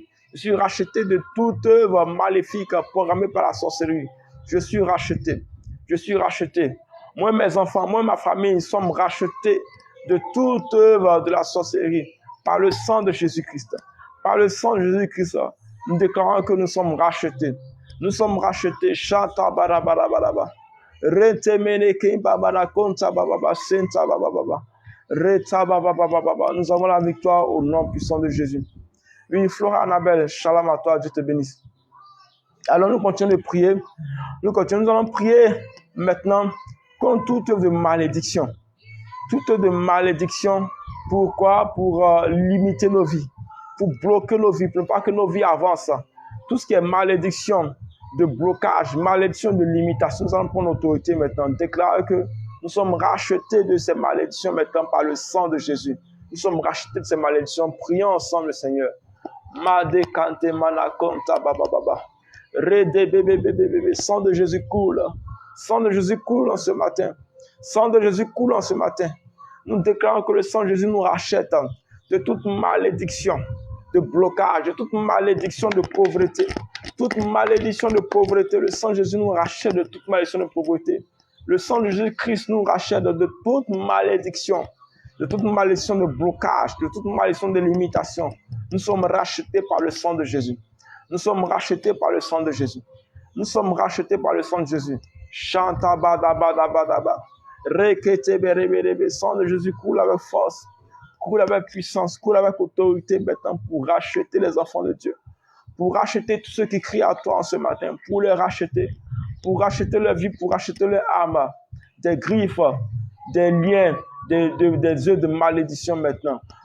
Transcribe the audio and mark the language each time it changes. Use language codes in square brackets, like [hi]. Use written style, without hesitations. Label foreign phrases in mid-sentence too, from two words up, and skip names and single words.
[fr] Je suis racheté de toute œuvre maléfique programmée par la sorcellerie. Je suis racheté. Moi, mes enfants, moi, ma famille, sommes rachetés de toute œuvre de la sorcellerie par le sang de Jésus-Christ. Par le sang de Jésus-Christ, nous déclarons que nous sommes rachetés. Nous sommes rachetés. Chanta barabarabara. Retemene kimbabara konta bababa senta bababa. Reta bababa. Nous avons la victoire au nom puissant de Jésus. Oui, Flora Annabelle, shalom à toi, Dieu te bénisse. Alors nous continuons de prier. Nous allons prier maintenant contre toute œuvre de malédiction. Toute œuvre de malédiction. Pourquoi? Pour limiter nos vies. Pour bloquer nos vies. Pour ne pas que nos vies avancent. Tout ce qui est malédiction de blocage, malédiction de limitation, nous allons prendre l'autorité maintenant. Déclarer que nous sommes rachetés de ces malédictions maintenant par le sang de Jésus. Nous sommes rachetés de ces malédictions. Prions ensemble le Seigneur. Made kante manakonta baba baba. Rede bébé bébé bébé. Sang de Jésus coule. Sang de Jésus coule en ce matin. Sang de Jésus coule en ce matin. Nous déclarons que le sang de Jésus nous rachète de toute malédiction, de blocage, de toute malédiction de pauvreté. Toute malédiction de pauvreté. Le sang de Jésus nous rachète de toute malédiction de pauvreté. Le sang de Jésus-Christ nous rachète de toute malédiction. De toute malédiction de blocage, de toute malédiction de limitation. Nous sommes rachetés par le sang de Jésus. Nous sommes rachetés par le sang de Jésus. Nous sommes rachetés par le sang de Jésus. Chanta bada bada bada bada. Rekete berebe. Sang de Jésus coule avec force, coule avec puissance, coule avec autorité maintenant pour racheter les enfants de Dieu. Pour racheter tous ceux qui crient à toi en ce matin. Pour les racheter. Pour racheter leur vie, pour racheter leur âme. Des griffes, des liens, des œufs de malédiction maintenant.